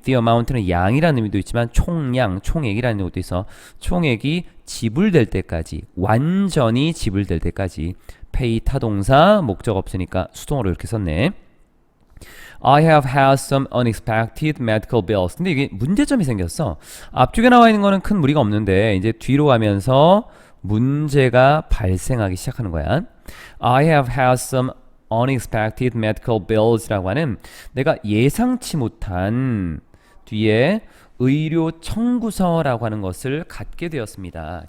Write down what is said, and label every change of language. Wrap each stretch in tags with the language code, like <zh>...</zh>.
<ko>The amount는 양이라는 의미도 있지만 총량, 총액이라는 것도 있어. 총액이 지불될 때까지, 완전히 지불될 때까지. pay 타동사, 목적 없으니까 수동으로 이렇게 썼네.</ko> <en>I have had some unexpected medical bills.</en> <ko>근데 이게 문제점이 생겼어. 앞쪽에 나와 있는 거는 큰 무리가 없는데 이제 뒤로 가면서 문제가 발생하기 시작하는 거야.</ko> <en>I have had some unexpected medical bills</en> <ko>라고 하는 내가 예상치 못한 뒤에 의료 청구서라고 하는 것을 갖게 되었습니다.</ko>